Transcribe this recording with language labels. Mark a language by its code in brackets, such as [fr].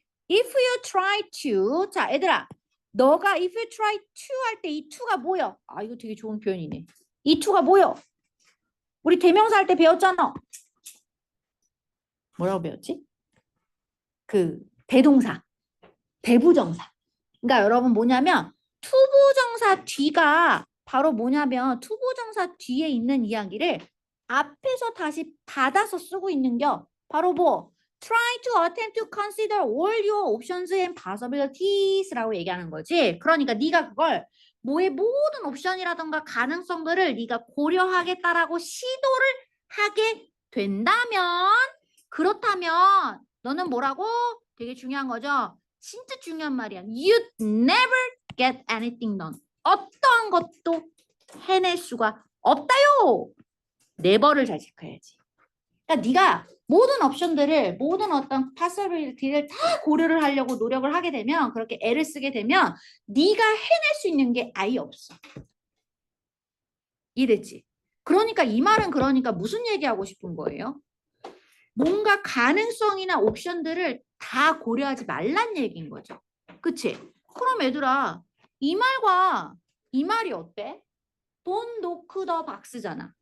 [en] If you try to, [ko] 자, 얘들아, 너가 [en] if you try to [ko] 할 때 이 to가 뭐야? 아, 이거 되게 좋은 표현이네. 이 to가 뭐야? 우리 대명사 할 때 배웠잖아. 뭐라고 배웠지? 그 대동사, 대부정사. 그러니까 여러분 뭐냐면 투부정사 뒤가 바로 뭐냐면 투부정사 뒤에 있는 이야기를 앞에서 다시 받아서 쓰고 있는 게 바로 뭐 [en] try to attempt to consider all your options and possibilities [ko] 라고 얘기하는 거지. 그러니까 네가 그걸 뭐의 모든 옵션이라던가 가능성들을 네가 고려하겠다라고 시도를 하게 된다면 그렇다면 너는 뭐라고? 되게 중요한 거죠. 진짜 중요한 말이야. [en] You'd never get anything done. [ko] 어떠한 것도 해낼 수가 없다요. never를 잘 체크해야지. 그러니까 네가 모든 옵션들을 모든 어떤 possibility를 다 고려를 하려고 노력을 하게 되면 그렇게 애를 쓰게 되면 네가 해낼 수 있는 게 아예 없어. 이해됐지? 그러니까 이 말은 그러니까 무슨 얘기하고 싶은 거예요? 뭔가 가능성이나 옵션들을 다 고려하지 말란 얘기인 거죠. 그치? 그럼 얘들아 이 말과 이 말이 어때? [en] Don't knock the box잖아.